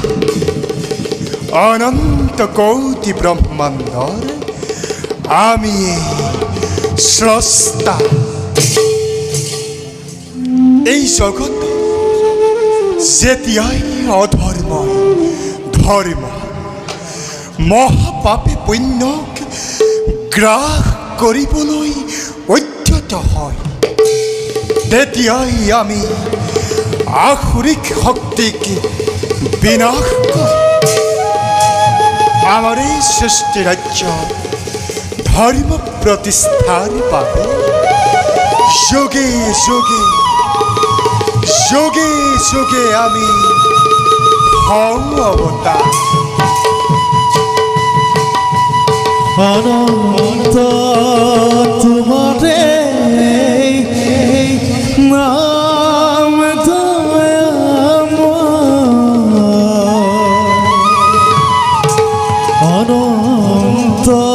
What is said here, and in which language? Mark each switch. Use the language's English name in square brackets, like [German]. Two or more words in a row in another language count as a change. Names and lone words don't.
[Assamese] অনন্ত কোটি ব্রহ্মাণ্ডর আমি স্রষ্টা এই জগৎ যেতিয়াই অধর্ম ধর্ম মহাপাপে পুণ্যক গ্ৰাস কৰিবলৈ উদ্যত হয় তেতিয়াই আমি আসুৰিক শক্তিক বিনাশ কৰোঁ আমাৰ এই সৃষ্টি ৰাজ্যত ধৰ্ম প্ৰতিষ্ঠাৰ বাবে যোগে যোগে যোগে যোগে আমি হওঁ অৱতাৰ [Bangla] অনন্ত তোমারে নাম অনন্ত